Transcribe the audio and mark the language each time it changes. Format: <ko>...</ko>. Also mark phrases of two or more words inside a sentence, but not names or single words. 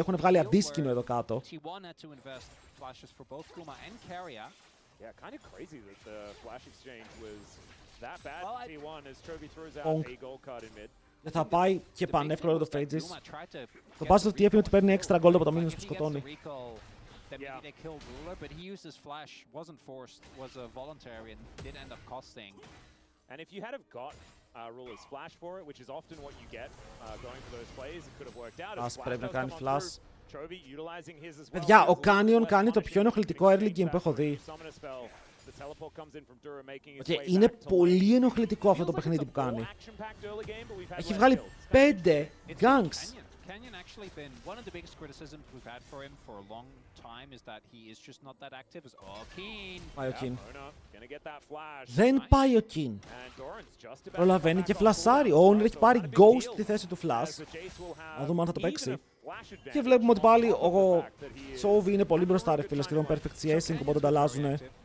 <el>Έχουν βγάλει αντίσκηνο εδώ κάτω. Και θα πάει και πανεύκολο το Phages. Το</el> <en>pass of TF</en> <el>είναι ότι παίρνει</el> <en>extra gold</en> <el>από τα minions που σκοτώνει.</el> <en>And if you had have got Ruler's flash for it, which is often what you get going for those plays, it could have worked out.</en> <el>Ας πρέπει να κάνει flash.</el> <en>Chovy utilizing his as well.</en> <el>Παιδιά, ο Canyon κάνει το πιο ενοχλητικό</el> <en>early game</en> <el>που έχω δει. Okay, είναι πολύ ενοχλητικό αυτό το παιχνίδι που κάνει. Έχει βγάλει 5 ganks.</el> <en>Canyon actually been one of the biggest criticisms we've had for him for a long time is that he is just not that active as Keen.</en> <el>Πάει ο Keen. Δεν πάει ο Keen. Προλαβαίνει και φλασάρει. Ο Owner έχει πάρει ghost στη θέση του flash. Να δούμε αν θα το παίξει. Και βλέπουμε ότι πάλι ο Chovy είναι πολύ μπροστά, ρε φίλε, σχεδόν</el> <en>perfect CSing,</en> <el>οπότε τα αλλάζουνε.</el>